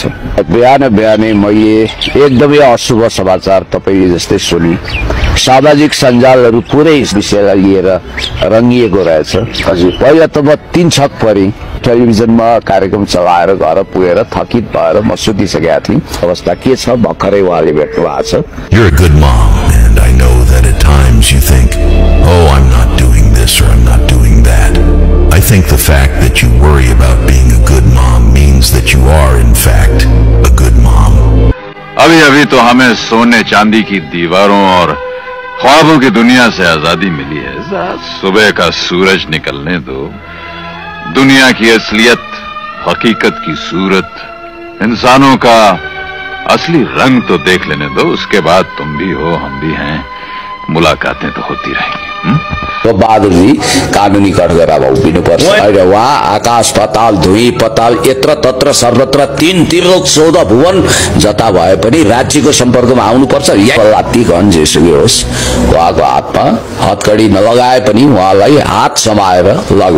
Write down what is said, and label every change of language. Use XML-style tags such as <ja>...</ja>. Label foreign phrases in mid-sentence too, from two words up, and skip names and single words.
<ne>बिहानै मैले एकदमै अशुभ समाचार तपाईले जस्तै सुनि। सामाजिक सञ्जालहरू पुरै विषयलाई लिएर रंगिएको रहेछ। हजुर, पहिला त म 3 छक परे। टेलिभिजनमा कार्यक्रम चलाएर घर पुगेर थकित भएर म सुतिसकेका थिएँ। अवस्था के छ भर्खरै उहाँले भेट्नु भएको छ।</ne> <en>You're a good mom, and I know that at times you think, oh, I'm not doing this or I'm not doing that. I think the fact that you worry about being a good mom means that you are, in fact, a good mom.</en> <hi>अभी तो हमें सोने चांदी की दीवारों और ख्वाबों की दुनिया से आजादी मिली है। सुबह का सूरज निकलने दो, दुनिया की असलियत, हकीकत की सूरत, इंसानों का असली रंग तो देख लेने दो। उसके बाद तुम भी हो, हम भी हैं, मुलाकातें तो होती रहेंगी।</hi> <ne>तो बहादुरजी कानूनी कठघरामा उभिनुपर्छ। अहिले उहाँ आकाश पाताल धुई पताल यत्र तत्र सर्वत्र 3 त्रिलोक 14 भुवन जता भए पनि राज्यको सम्पर्कमा आउनुपर्छ। लात्ती घन जेसुकै होस्, उहाँको हातमा हतकडी नलगाए पनि उहाँलाई हात समाएर लगु।</ne>